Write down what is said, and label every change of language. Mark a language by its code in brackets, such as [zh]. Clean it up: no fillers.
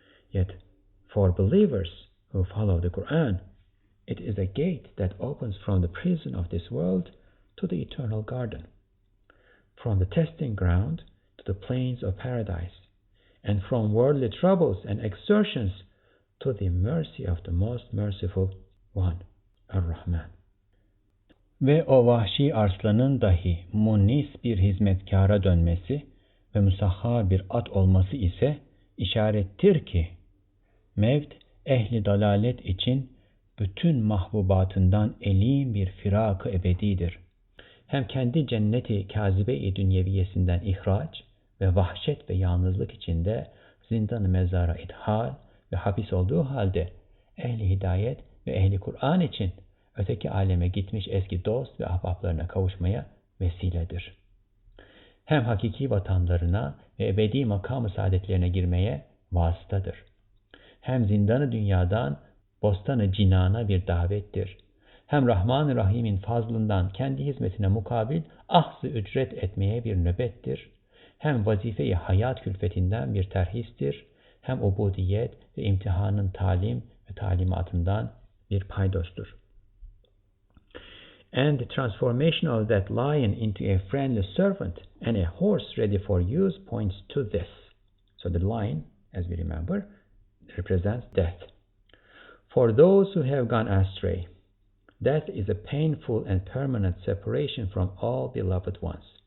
[en] Yet, for believers who follow the Qur'an, it is a gate that opens from the prison of this world to the eternal garden, from the testing ground to the plains of paradise, and from worldly troubles and exertions to the mercy of the most merciful one, Ar-Rahman. [tr] Ve o vahşi arslanın dahi munis bir hizmetkara dönmesi ve musahhar bir at olması ise işarettir ki mevt ehli dalalet için bütün mahbubatından elim bir firak-ı ebedidir. Hem kendi cenneti kâzibe-i dünyeviyesinden ihraç ve vahşet ve yalnızlık içinde zindan-ı mezara idhal ve hapis olduğu halde ehli hidayet ve ehli Kur'an için öteki aleme gitmiş eski dost ve ahbaplarına kavuşmaya vesiledir. Hem hakiki vatanlarına ve ebedi makam-ı saadetlerine girmeye vasıtadır. Hem zindanı dünyadan bostanı cinana bir davettir. Hem Rahman-ı Rahim'in fazlından kendi hizmetine mukabil ahz-ı ücret etmeye bir nöbettir. Hem vazife-i hayat külfetinden bir terhistir. Hem ubudiyet ve imtihanın talim ve talimatından bir paydostur. [en] And the transformation of that lion into a friendly servant and a horse ready for use points to this. So the lion, as we remember, represents death. For those who have gone astray, death is a painful and permanent separation from all beloved ones.